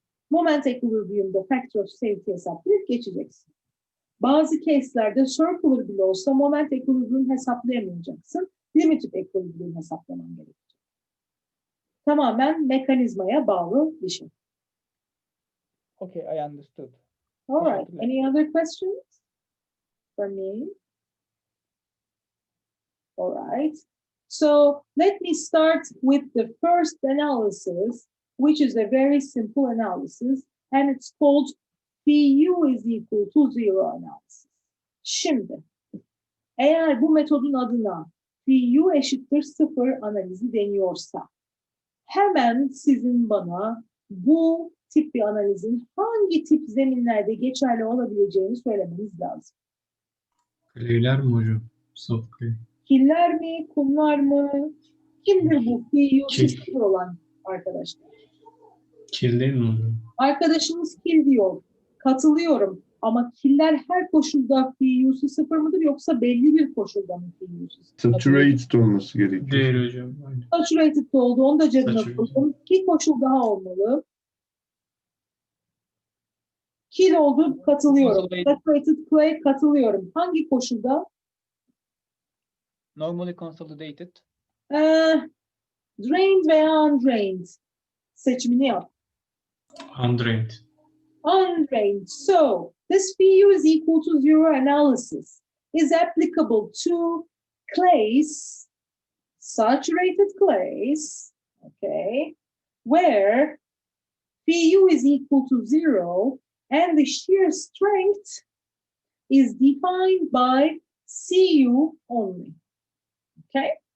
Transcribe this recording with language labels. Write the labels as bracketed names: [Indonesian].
[Turkish] Moment equilibrium'da factor of safety hesaplayıp geçeceksin. Bazı case'lerde circular bile olsa moment equilibrium hesaplayamayacaksın. Limited equilibrium hesaplaman gerekecek. Tamamen mekanizmaya bağlı bir şey. [English] Okay, I understood. All right. Any other questions for me? All right. So let me start with the first analysis, which is a very simple analysis, and it's called PU is equal to 0 analysis. [Turkish] Şimdi, eğer bu metodun adına PU eşittir 0 analizi deniyorsa, hemen sizin bana bu tip bir analizin hangi tip zeminlerde geçerli olabileceğini söylemeniz lazım. Clay'ler mi hocam? [English] Soft clay. [Turkish] Killer mi, kumlar mı? Kimdir bu PU'su Kil. 0 olan arkadaşlar? Kil değil mi hocam? Arkadaşımız kil diyor. Katılıyorum. Ama killer her koşulda PU'su 0 mıdır yoksa belli bir koşulda mı PU'su 0? Saturated olması gerekiyor. Değil hocam. Aynen. Saturated oldu. Onu da cebine [English] Saturated. [Turkish] koydum. 2 koşul daha olmalı. Kil oldu. Katılıyorum. Saturated clay katılıyorum. Hangi koşulda? [English] Normally consolidated. [Turkish] Drained veya undrained. Seçimini yap. [English] Undrained. Undrained. So this PU is equal to 0 analysis is applicable to clays, saturated clays, okay, where PU is equal to 0 and the shear strength is defined by CU only, okay?